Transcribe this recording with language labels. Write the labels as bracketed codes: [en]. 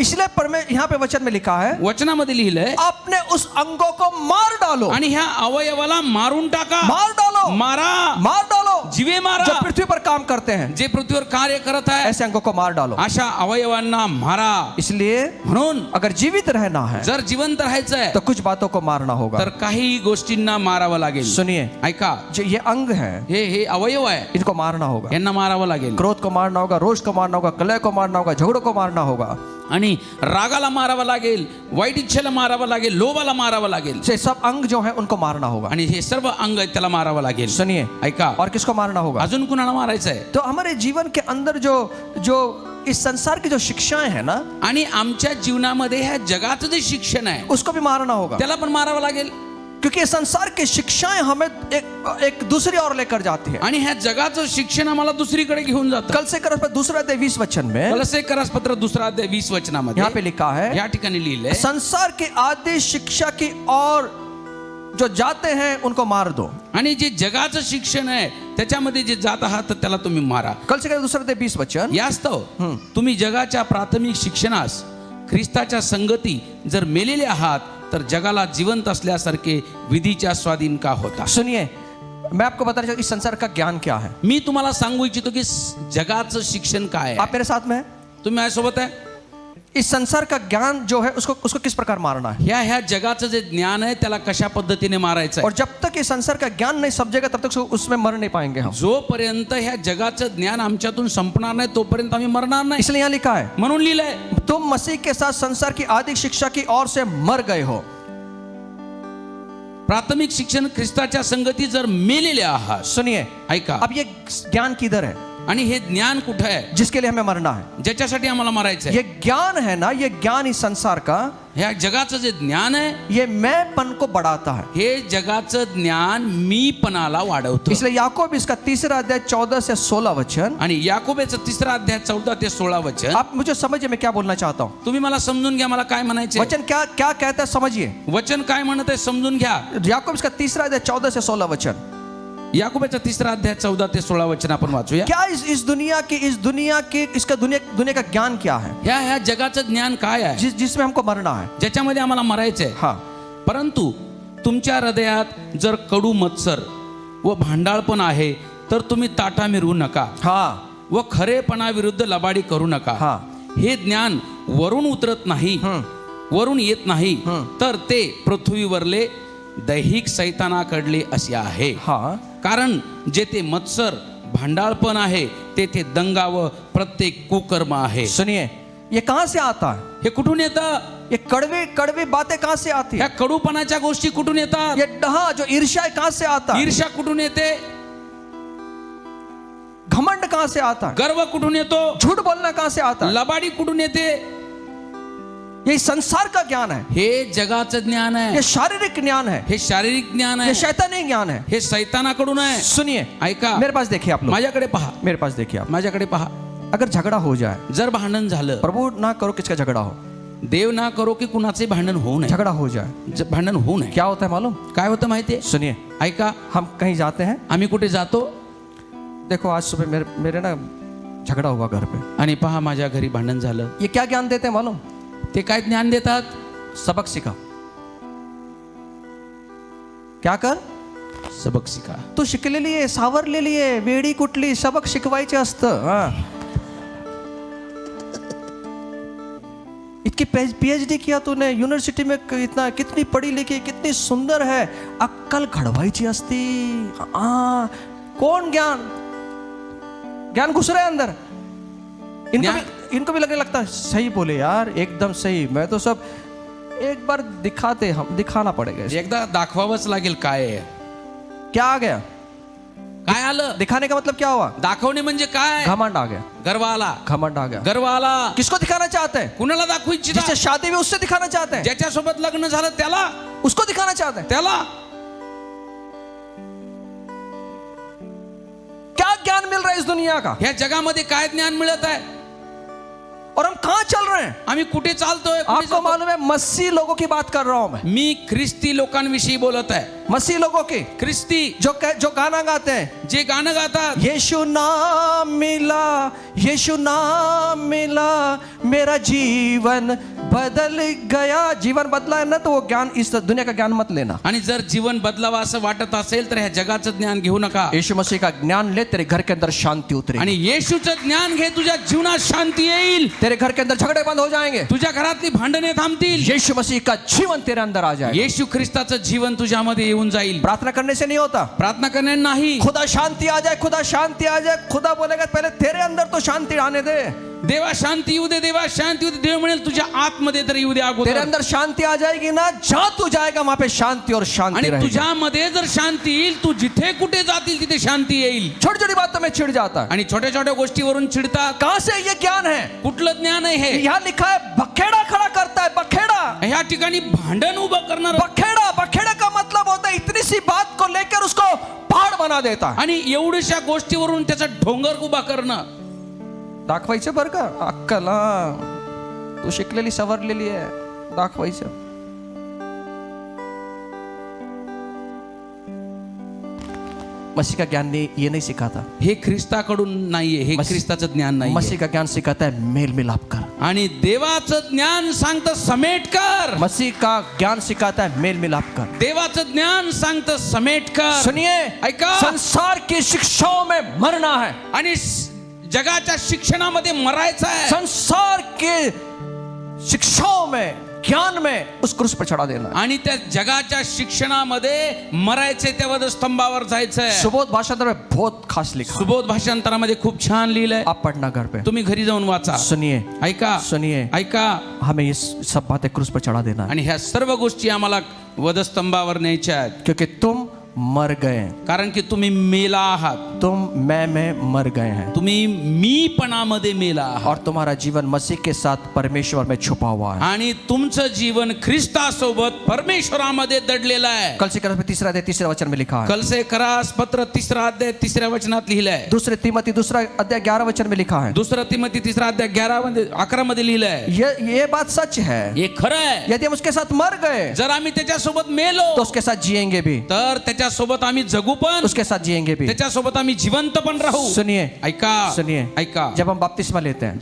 [hi] इसलिए यहाँ पे वचन में लिखा है, [mr] वचनामध्ये लिहिलंय, [hi] अपने उस अंगों को मार डालो। [mr] आणि ह्या अवयवाला मारून टाका, [hi] मार डालो, [mr] मारा, [hi] मार डालो, [mr] जीवे मारा, [hi] जो पृथ्वी पर काम करते हैं, [mr] जे पृथ्वीवर कार्य करत आहे, [hi] ऐसे अंगों को मार डालो। [mr] अशा अवयवांना मारा। [hi] इसलिए [mr] म्हणून [hi] अगर जीवित रहना है [mr] जर जिवंत राहायचं आहे [hi] तो कुछ बातों को मारना होगा। [mr] तर काही गोष्टींना मारावं लागेल। [hi] सुनिए, [mr] ऐका, [hi] जो ये अंग है, [mr] हे अवयव आहे, [hi] इनको मारना होगा। [mr] यांना मारावं लागेल। [hi] क्रोध को मारना होगा, रोष को मारना होगा, कलह को मारना होगा, झगड़ों को मारना होगा, [mr] आणि रागाला मारावं लागेल, वाईट इच्छेला मारावं लागेल, लोभाला मारावं लागेल, [hi] ये सब अंग जो है उनको मारना होगा। [mr] आणि हे सर्व अंग आहेत त्याला मारावं लागेल। [hi] सुनिए, [mr] ऐका, [hi] और किसको मारना होगा? [mr] अजून कुणाला मारायचं आहे? [hi] तो हमारे जीवन के अंदर जो इस संसार की जो शिक्षाएं है ना, [mr] आणि आमच्या जीवनामध्ये ह्या जगाचं जे शिक्षण आहे [hi] उसको भी मारना होगा। [mr] त्याला पण मारावं लागेल, [hi] क्योंकि ये संसार की शिक्षाएं हमें एक दूसरी ओर लेकर जाती है। [mr] आणि ह्या जगाचं शिक्षण आम्हाला दुसरीकडे घेऊन जातं। [hi] कल से 2 अध्याय 20 वचन में, [mr] कलस्य पत्र 2 अध्याय 20 वचनामध्ये [hi] यहाँ पे लिखा है, [mr] या ठिकाणी लिहिलंय, [hi] संसार की आदि शिक्षा की ओर जो जाते हैं उनको मार दो। [mr] आणि जे जगाचं शिक्षण आहे त्याच्यामध्ये जे जात आहात तर त्याला तुम्ही मारा। [hi] कल से 2 अध्याय 20 वचन, [mr] यास्तव तुम्ही जगाच्या प्राथमिक शिक्षणास ख्रिस्ताच्या संगती जर मेलेले आहात तर जगाला जिवंत असल्यासारखे विधीच्या स्वाधीन का होता। [hi] सुनिए, मैं आपको बताना चाहता हूं इस संसार का ज्ञान क्या है। [mr] मी तुम्हाला सांगू इच्छितो की जगाचं शिक्षण काय आहे। [hi] आप मेरे साथ में हैं? [mr] तुम्ही माझ्यासोबत आहे? [hi] इस संसार का ज्ञान जो है उसको किस प्रकार मारना है, [mr] ह्या जगाचं जे ज्ञान आहे त्याला कशा पद्धतीने मारायचं आहे। [hi] और जब तक ये संसार का ज्ञान नहीं समझेगा तब तक उसमें मर नहीं पाएंगे हम। [mr] जोपर्यंत ह्या जगाचं ज्ञान आमच्यातून संपणार नाही तोपर्यंत आम्ही मरणार नाही। [hi] इसलिए यहाँ लिखा है, [mr] म्हणून लिहिलंय, [hi] तुम मसीह के साथ संसार की आदि शिक्षा की ओर से मर गए हो। [mr] प्राथमिक शिक्षण ख्रिस्ताच्या संगती जर मेलेले आहात। [hi] सुनिए, [mr] ऐका, [hi] अब ये ज्ञान किधर है? [mr] आणि हे ज्ञान कुठं आहे [hi] जिसके लिए हमें मरना है? [mr] ज्याच्यासाठी आम्हाला मारायचं आहे। [hi] ये ज्ञान है ना, ये ज्ञान इस संसार का, [mr] ह्या जगाचं जे ज्ञान आहे [hi] ये मैंपन को बढ़ाता है। [mr] हे जगाचं ज्ञान मीपणाला वाढवतं। [hi] इसलिए याकूब इसका 3 अध्याय 14 से 16 वचन, [mr] आणि याकोबाचं 3 अध्याय 14 ते 16 वचन, [hi] आप मुझे समझिए मैं क्या बोलना चाहता हूँ। [mr] तुम्ही मला समजून घ्या मला काय म्हणायचे। [hi] वचन क्या क्या कहता है समझिए। [mr] वचन काय म्हणत आहे समजून घ्या। [hi] याकूब इसका 3 अध्याय 14 से 16 वचन, [mr] याकोबाचा 3 अध्याय 14 ते 16 वचन आपण वाचूया। [hi] क्या इस दुनिया की इसका दुनिया का ज्ञान क्या है, [mr] ह्या जगाचं ज्ञान काय आहे [hi] जिसमें हमको मरना है? [mr] ज्याच्यामध्ये आम्हाला मरायचंय। [hi] हाँ, [mr] परंतु तुमच्या हृदयात जर कडू मत्सर व भांडाळपण आहे तर तुम्ही ताटा मिरवू नका, [hi] हाँ, [mr] व खरेपणाविरुद्ध लबाडी करू नका। [hi] हाँ, [mr] हे ज्ञान वरून उतरत नाही, वरून येत नाही, तर ते पृथ्वीवरले दैहिक सैतानाकडले असे आहे। [hi] हाँ, [mr] कारण जेथे मत्सर भांडाळपण आहे तेथे दंगा व प्रत्येक कुकर्म आहे। [hi] सुनिए, ये कहाँ से आता है? [mr] हे कुठून येतं? [hi] ये कड़वी बातें कहाँ से आती [mr] ह्या [hi] है? [mr] कडूपणाच्या गोष्टी कुठून येतात? [hi] ये जो ईर्ष्या है कहाँ से आता है? [mr] ईर्ष्या कुठून येते? [hi] घमंड कहाँ से आता है? [mr] गर्व कुठून येतो? [hi] झूठ बोलना कहाँ से आता है? [mr] लबाडी कुठून येते? [hi] ये संसार का ज्ञान है, [mr] हे जगाचं ज्ञान आहे, [hi] ये शारीरिक ज्ञान है, [mr] हे शारीरिक ज्ञान [hi] ये [mr] आहे, [hi] शैतानी ज्ञान है। [mr] हे सैतानाकडून आहे। [hi] सुनिए, [mr] ऐका, [hi] मेरे पास देखिए आप लोग, [mr] माझ्याकडे पहा, [hi] मेरे पास देखिए आप, [mr] माझ्याकडे पहा। [hi] अगर झगड़ा हो जाए, [mr] जर भांडण झालं, [hi] प्रभु ना करो किसका झगड़ा हो, [mr] देव ना करो की कुणाचे भांडण होऊ नये, [hi] झगड़ा हो जाए, [mr] भांडण होऊ नये, [hi] क्या होता है मालूम? [mr] काय होतं माहितीये? [hi] सुनिए, [mr] ऐका, [hi] हम कहीं जाते हैं, [mr] आम्ही कुठे जातो [hi] देखो आज सुबह मेरे ना झगड़ा हुआ घर पे, [mr] आणि पहा माझ्या घरी भांडण झालं. [hi] ये क्या ज्ञान देते हैं मालूम? [mr] ते काय ज्ञान देतात? [hi] सबक सिखा. क्या कर? [mr] सबक शिका. तू शिकलेली आहे, सावरलेली आहे, वेडी कुठली, सबक शिकवायचे असतं. [hi] हा, इतकी पीएचडी किया तूने यूनिवर्सिटी में, इतना कितनी पढ़ी लिखी, कितनी सुंदर है, [mr] अक्कल घडवायची असती. [hi] हाँ, कौन ज्ञान घुस रहा है अंदर. इनको भी लगने लगता है सही बोले यार, एकदम सही. मैं तो सब एक बार दिखाना पड़ेगा. [mr] एकदा दाखवावंच लागेल काय आहे. [hi] क्या आ गया? [mr] काय आलं? [hi] दिखाने का मतलब क्या हुआ? [mr] दाखवणे म्हणजे काय? [hi] घमंड आ गया. [mr] गर्वाला. [hi] घमंड आ गया. [mr] गर्वाला. [hi] किसको दिखाना चाहते हैं? [mr] कुणाला दाखवू इच्छिता? [hi] जिससे शादी भी उससे दिखाना चाहते हैं, [mr] ज्याच्यासोबत लग्न झालं त्याला, [hi] उसको दिखाना चाहते हैं. [mr] त्याला [hi] क्या ज्ञान मिल रहा है इस दुनिया का? [mr] ह्या जगामध्ये काय ज्ञान मिळत आहे? [hi] और हम कहां चल रहे हैं? [mr] आम्ही कुठे चालतोय? कुठे [hi] आपको [mr] जातोय? [hi] मालूम है, मसीह लोगों की बात कर रहा हूं मैं. [mr] मी ख्रिस्ती लोकांविषयी बोलत आहे. [hi] मसीह लोगों की, [mr] ख्रिस्ती [hi] जो गाना गाते हैं, जे गाणं गातात, यीशु नाम मिला, यीशु नाम मिला, मेरा जीवन बदल गया. जीवन बदला है ना, तो वो ज्ञान, इस दुनिया का ज्ञान मत लेना. [mr] आणि जर जीवन बदलावं असं वाटत असेल तर ह्या जगाचं ज्ञान घेऊ नका. [hi] यीशु मसीह का ज्ञान ले, तेरे घर के अंदर शांति उतरेगी. [mr] आणि येशूचं ज्ञान घे, तुझ्या जीवनात शांती येईल. [hi] तेरे घर के अंदर झगड़े बंद हो जाएंगे. [mr] तुझ्या घरातली भांडणे थांबतील. [hi] यीशु मसीह का जीवन तेरे अंदर आ जाएगा. [mr] येशू ख्रिस्ताचं जीवन तुझ्यामध्ये येऊन जाईल. [hi] प्रार्थना करने से नहीं होता. [mr] प्रार्थना करणे नाही. [hi] खुदा शांति आ जाए, खुदा शांति आ जाए. खुदा बोलेगा पहले तेरे अंदर तो शांति आने दे. [mr] देवा शांती येऊ दे, देवा शांती येऊ दे. देव म्हणेल तुझ्या आतमध्ये तर येऊ दे [hi] तेरे [mr] अगोदर. [hi] अंदर शांति आ जाएगी ना, जहां तू जाएगा वहां पे शांति और शांति [mr] आणि [hi] रहेगी. [mr] तुझ्यामध्ये जर शांती येईल, तू जिथे कुठे जातील तिथे शांती येईल. [hi] छोटी छोटी बातों में चिढ़ जाता है. [mr] आणि छोट्या छोट्या गोष्टीवरून चिडतात. [hi] कहां से ये ज्ञान है? [mr] कुठलं ज्ञान आहे हे? [hi] यहाँ लिखा है बखेड़ा खड़ा करता है. बखेड़ा, [mr] ह्या ठिकाणी भांडण उभं करणार. [hi] बखेड़ा, बखेड़ा का मतलब होता है इतनी सी बात को लेकर उसको पहाड़ बना देता है. [mr] आणि एवढ्याशा गोष्टीवरून त्याचा डोंगर उभा करणं. दाखवायचं बरं का अक्कल. हा, तू शिकलेली सवरलेली आहे, दाखवायचं. [hi] मसीह का ज्ञान ये नहीं सिखाता. [mr] हे ख्रिस्ताकडून नाहीये, हे मस- ख्रिस्ताचं ज्ञान नाही. [hi] मसीह का ज्ञान सिखाता है मेल मिलाप कर. [mr] आणि देवाचं ज्ञान सांगतं समेट कर. [hi] मसीह का ज्ञान सिखाता है मेल मिलाप कर. [mr] देवाचं ज्ञान सांगतं समेट कर. [hi] सुनिए, [mr] ऐका. [hi] संसार की शिक्षाओं में मरना है. [mr] आणि जगाच्या शिक्षणामध्ये मरायचं आहे. [hi] संसार के शिक्षाओं में, ज्ञान में उस क्रूस पर चढ़ा देना है. [mr] आणि त्या जगाच्या शिक्षणामध्ये मरायचे, त्या वधस्तंभावर जायचंय. [hi] सुबोध भाषांतर में बहुत खास लिखा है. [mr] सुबोध भाषांतरामध्ये खूप छान लिहिलंय. [hi] आप पढ़ना घर पे. [mr] तुम्ही घरी जाऊन वाचा. [hi] सुनिए, [mr] ऐका, [hi] सुनिए, [mr] ऐका. [hi] हमें ये सब बातें क्रूस पर चढ़ा देना है. [mr] आणि ह्या सर्व गोष्टी आम्हाला वधस्तंभावर न्यायच्या आहेत. [hi] क्योंकि तुम मर गए. [mr] कारण की तुम्ही मेला आहात. [hi] तुम मैं में मर गए हैं. [mr] तुम्ही मीपणामध्ये मेला आहात. [hi] और तुम्हारा जीवन मसीह के साथ परमेश्वर में छुपा हुआ है. [mr] आणि तुमचं जीवन ख्रिस्तासोबत परमेश्वरामध्ये दडलेलं आहे. [hi] कल से तीसरा अध्याय तीसरे वचन में लिखा है. [mr] कलसे करास पत्र 3 अध्याय 3 वचनात लिहिलंय. [hi] दूसरे तिमोथी 2 अध्याय 11 वचन में लिखा है. [mr] 2 तिमोथी 3 अध्याय 11 मध्ये लिहिलंय. [hi] ये बात सच है. [mr] हे खरं आहे. [hi] यदि हम उसके साथ मर गए [mr] जर आम्ही त्याच्यासोबत मेलो [hi] तो उसके साथ जिएंगे भी. [mr] तर त्याच्यासोबत आम्ही जगू पण, [hi] उसके साथ जिएंगे भी. [mr] त्याच्यासोबत आम्ही जिवंत पण राहू. [hi] सुनिए, [mr] ऐका, [hi] सुनिए, [mr] ऐका. [hi] जब हम बपतिस्मा लेते हैं,